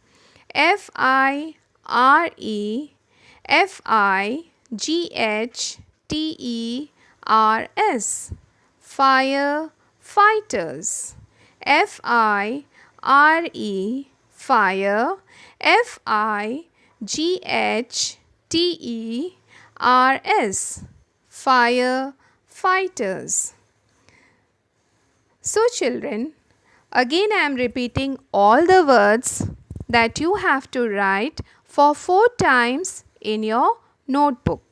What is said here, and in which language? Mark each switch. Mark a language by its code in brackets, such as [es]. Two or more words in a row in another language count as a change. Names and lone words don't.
[en] F-I-R-E-F-I-G-H-T-E-R-S. Firefighters. F-I-R-E. Fire. F-I-G-H-T-E-R-S. Firefighters. So children, again I am repeating all the words that you have to write for 4 times in your notebook.